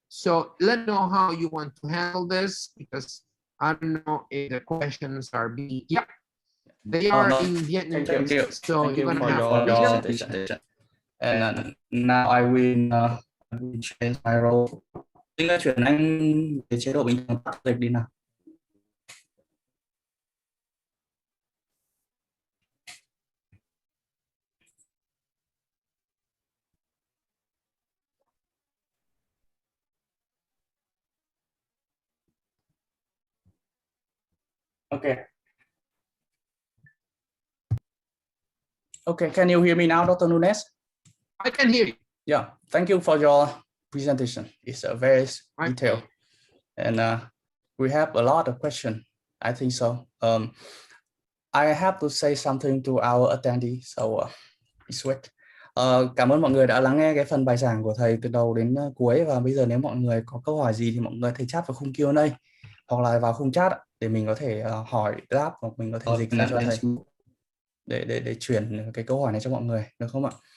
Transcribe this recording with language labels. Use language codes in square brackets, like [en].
[en] So let me know how you want to handle this, because I don't know if the questions are being. Yep, they are in Vietnamese. So you're going to have your presentation. And now I will change my role. [vi] Tính chuyển anh về chế độ bình thường tắt dịch đi nào. [en] Okay. Okay, can you hear me now, Dr. Nunes? I can hear you. Yeah, thank you for your presentation. It's a very detailed, and we have a lot of questions. I think so. I have to say something to our attendee, so it's wait. [vi] Cảm ơn mọi người đã lắng nghe cái phần bài giảng của thầy từ đầu đến cuối, và bây giờ nếu mọi người có câu hỏi gì thì mọi người có thể chat vào khung Q&A hoặc là vào khung chat để mình có thể hỏi đáp, hoặc mình có thể dịch ra cho thầy để chuyển cái câu hỏi này cho mọi người, được không ạ?